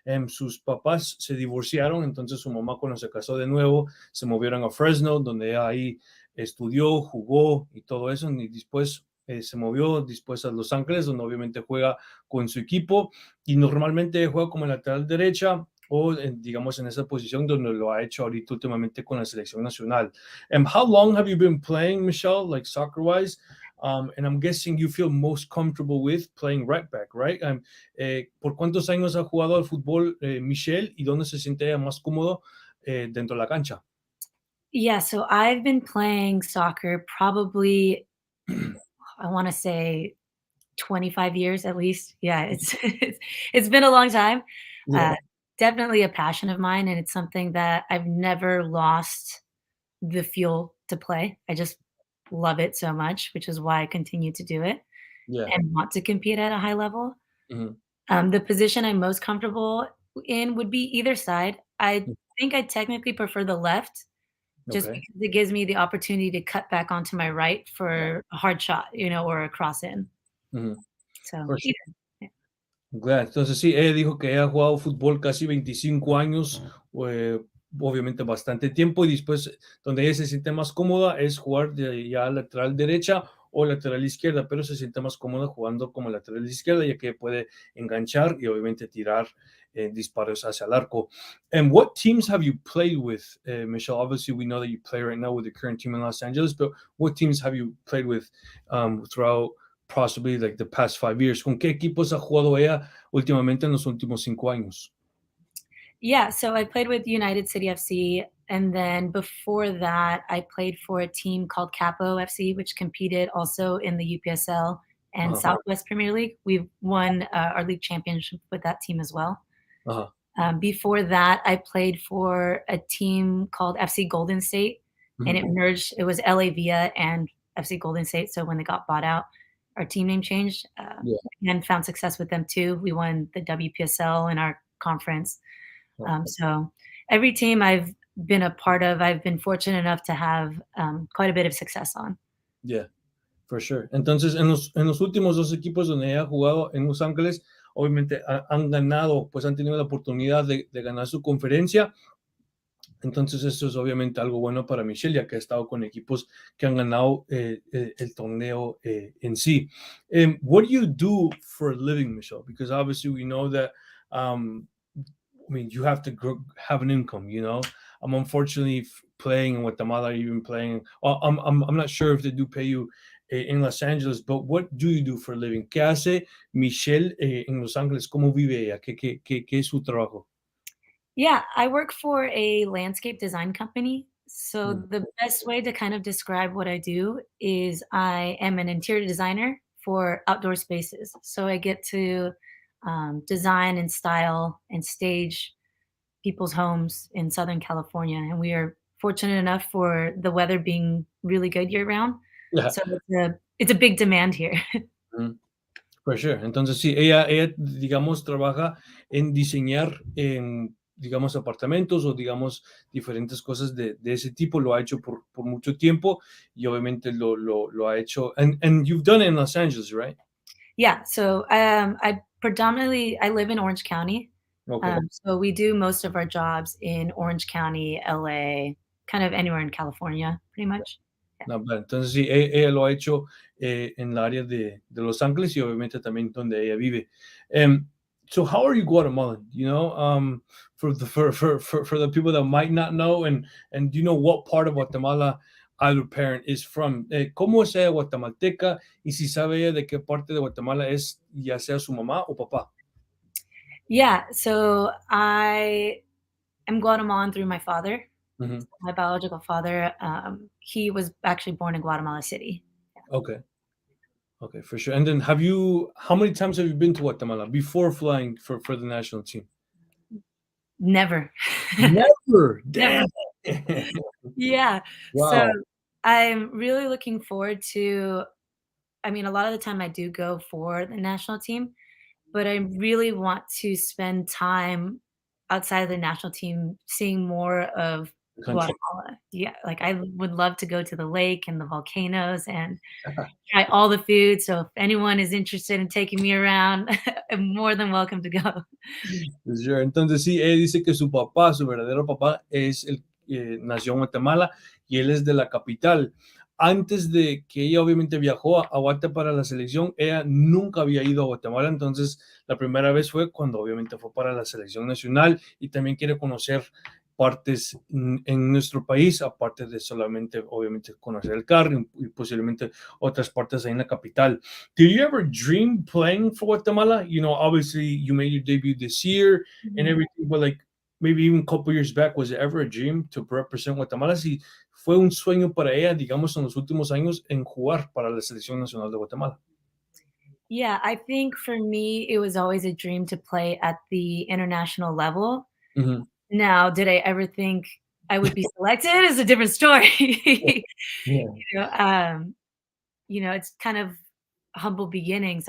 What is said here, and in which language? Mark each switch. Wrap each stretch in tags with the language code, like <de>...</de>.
<es>Sus papás se divorciaron, entonces su mamá cuando se casó de nuevo se movieron a Fresno, donde ella ahí estudió, jugó y todo eso, y después se movió después a Los Ángeles, donde obviamente juega con su equipo y normalmente juega como lateral derecha o digamos en esa posición donde lo ha hecho ahorita últimamente con la selección nacional.</es> <en>How long have you been playing, Michelle, like soccer-wise? And I'm guessing you feel most comfortable with playing right back, right?</en> <es>¿Por cuántos años ha jugado al fútbol, Michelle, y dónde se siente más cómodo dentro de la cancha?</es> <en>Yeah, so I've been playing soccer probably, I want to say 25 years at least. Yeah, it's been a long time. Yeah. Definitely a passion of mine, and it's something that I've never lost the fuel to play. I just love it so much, which is why I continue to do it Yeah. and want to compete at a high level. Mhm. The position I'm most comfortable in would be either side. I think I technically prefer the left just Okay. because it gives me the opportunity to cut back onto my right Yeah. for a hard shot, or a cross in. Ujú. So For sure. either. Yeah.</en> <es>Claro, entonces sí, ella dijo que ella ha jugado fútbol casi 25 años, obviamente bastante tiempo, y después donde ella se siente más cómoda es jugar de ya lateral derecha o lateral izquierda, pero se siente más cómoda jugando como lateral izquierda, ya que puede enganchar y obviamente tirar disparos hacia el arco.</es> <en>And what teams have you played with, Michelle? Obviously, we know that you play right now with the current team in Los Angeles, but what teams have you played with throughout possibly like the past 5 years?</en> <es>¿Con qué equipos ha jugado ella últimamente en los últimos 5 años?</es> <en>Yeah, so I played with United City FC, and then before that, I played for a team called Capo FC, which competed also in the UPSL and Ajá, Southwest Premier League. We've won our league championship with that team as well. ajá, Before that, I played for a team called FC Golden State, and it ujú, merged. It was LA Via and FC Golden State. So when they got bought out, our team name changed, yeah, and found success with them too. We won the WPSL in our conference. okay, So every team I've been a part of, I've been fortunate enough to have quite a bit of success on. yeah, for sure.</en> <es>Entonces, en los últimos dos equipos donde ella ha jugado en Los Ángeles, obviamente han ganado, pues han tenido la oportunidad de ganar su conferencia. Entonces, esto es obviamente algo bueno para Michelle, ya que ha estado con equipos que han ganado el torneo en sí.</es> <en>What do you do for a living, Michelle? Because obviously we know that, I mean, you have to have an income, you know? I'm unfortunately playing in Guatemala, even playing. I'm not sure if they do pay you in Los Angeles, but what do you do for a living?</en> <es>¿Qué hace Michelle en Los Ángeles? ¿Cómo vive ella? ¿Qué es su trabajo?</es> <en>Yeah, I work for a landscape design company. So Mm, the best way to kind of describe what I do is I am an interior designer for outdoor spaces. So I get to design and style and stage people's homes in Southern California, and we are fortunate enough for the weather being really good year round. yeah. So it's a big demand here. Mm. For sure.</en> <es>Entonces, sí, ella, digamos, trabaja en diseñar, digamos, apartamentos o, digamos, diferentes cosas de ese tipo. Lo ha hecho por mucho tiempo y obviamente lo ha hecho.</es> <en>And you've done it in Los Angeles, right? Yeah, so I live in Orange County. Okay. So we do most of our jobs in Orange County, LA, kind of anywhere in California, pretty much. Yeah.</en> <es>No, pero entonces, sí, ella lo ha hecho en el área de Los Ángeles y obviamente también donde ella vive.</es> <en>Um, so how are you Guatemalan? For the people that might not know, and you know what part of Guatemala either parent is from.</en> <es>¿Cómo es ella guatemalteca? Y si sabe ella de qué parte de Guatemala es, ya sea su mamá o papá.</es> <en>Yeah, so I am Guatemalan through my father, Ujú. my biological father. He was actually born in Guatemala City. Okay. Okay, for sure. And then how many times have you been to Guatemala before flying for the national team? Never. Never. Never. Damn. Yeah. So Wow. I'm really looking forward to, I mean, a lot of the time I do go for the national team, but I really want to spend time outside of the national team seeing more of Country. Guatemala. Yeah, like, I would love to go to the lake and the volcanoes and try all the food, so if anyone is interested in taking me around, I'm more than welcome to go. Sure.</en> <es>Entonces sí, él dice que su papá, su verdadero papá, es el que nació en Guatemala y él es de la capital. Antes de que ella obviamente viajó a Guate para la selección, ella nunca había ido a Guatemala, entonces la primera vez fue cuando obviamente fue para la selección nacional y también quiere conocer partes en nuestro país, aparte de solamente obviamente conocer el carro y posiblemente otras partes ahí en la capital.</es> <en>Did you ever dream playing for Guatemala? Obviously you made your debut this year and Mhm. everything, but like maybe even a couple years back, was it ever a dream to represent Guatemala?</en> <es>Si fue un sueño para ella, digamos, en los últimos años en jugar para la selección nacional de Guatemala.</es> <en>Yeah, I think for me, it was always a dream to play at the international level. Ujú. Now, did I ever think I would be selected is a different story. Yeah. You know, um, it's kind of humble beginnings.</en>